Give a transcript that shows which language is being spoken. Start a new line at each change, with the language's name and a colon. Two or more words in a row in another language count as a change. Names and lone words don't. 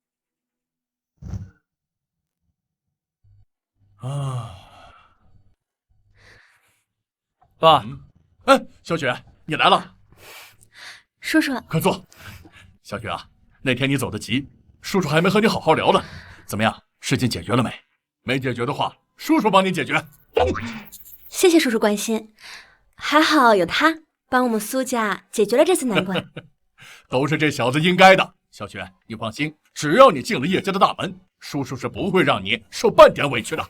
Chinese: 啊，爸，哎，小雪，你来了，叔叔，快坐。小雪啊，那天你走得急，叔叔还沒和你好好聊呢。怎麼樣，事情解決了沒？沒解決的話，叔叔幫你解決。謝謝叔叔關心，還好有他幫我們蘇家解決了這次難關。都是這小子應該的。小雪，你放心，只要你進了葉家的大門，叔叔是不會讓你受半點委屈的。